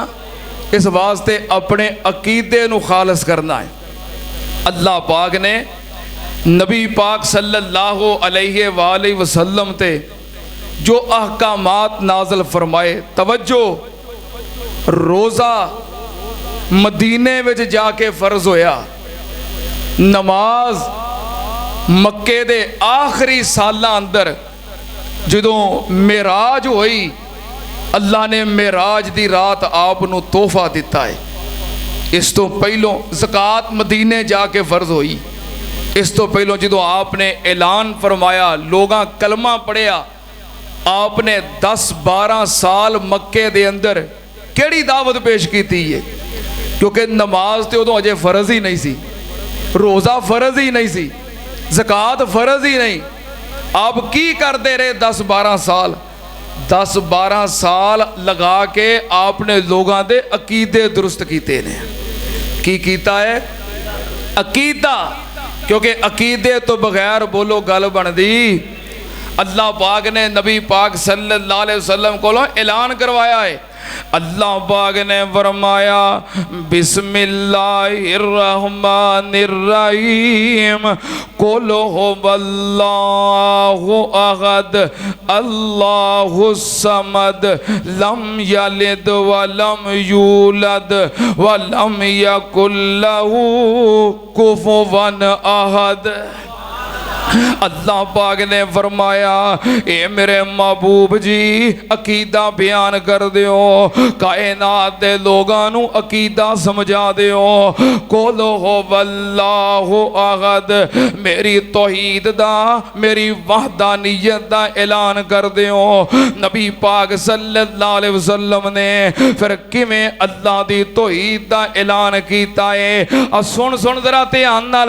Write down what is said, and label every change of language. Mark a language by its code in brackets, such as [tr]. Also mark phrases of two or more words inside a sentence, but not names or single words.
[pa] اس واسطے اپنے عقیدے نو خالص کرنا ہے۔ اللہ پاک نے نبی پاک [ar] صلی اللہ علیہ وآلہ وسلم [pa] تے جو احکامات نازل فرمائے، توجہ، روزہ مدینے وچ جا کے فرض ہویا، نماز مکے دے آخری سالاں اندر جدوں معراج ہوئی، اللہ نے معراج دی رات آپ نو تحفہ دیتا ہے۔ اس تو پہلوں زکوٰۃ مدینے جا کے فرض ہوئی، اس تو پہلوں جدوں آپ نے اعلان فرمایا، لوگاں کلمہ پڑھیا، آپ نے 10-12 سال مکے دے اندر کیڑی دعوت پیش کی تھی ہے؟ کیونکہ نماز تے ادو اجے فرض ہی نہیں سی، روزہ فرض ہی نہیں سی، زکوٰۃ فرض ہی نہیں. آپ کی کرتے رہے 10-12 سال؟ 10-12 سال لگا کے آپ نے لوگاں دے عقیدے درست کیتے نے. کی کیتا ہے؟ عقیدہ. کیونکہ عقیدے تو بغیر بولو گل بن دی. اللہ پاک نے نبی پاک [ar] صلی اللہ علیہ وسلم [pa] کو اعلان کروایا ہے. اللہ پاک نے فرمایا [ar] بسم اللہ الرحمن الرحیم قل هو اللہ احد اللہ الصمد لم یلد ولم یولد ولم یکن لہ کفوا احد. [pa] اللہ پاک نے فرمایا اے میرے محبوب جی عقیدہ بیان کر دیو، کائنات دے لوگاں نو عقیدہ سمجھا دیو. [ar] قل هو اللہ احد، [pa] میری توحید دا، میری وحدانیت دا اعلان کر دیو. نبی پاک [ar] صلی اللہ علیہ وسلم [pa] نے پھر کیویں اللہ دی توحید دا اعلان کیتا ہے. سن ذرا دھیان نال.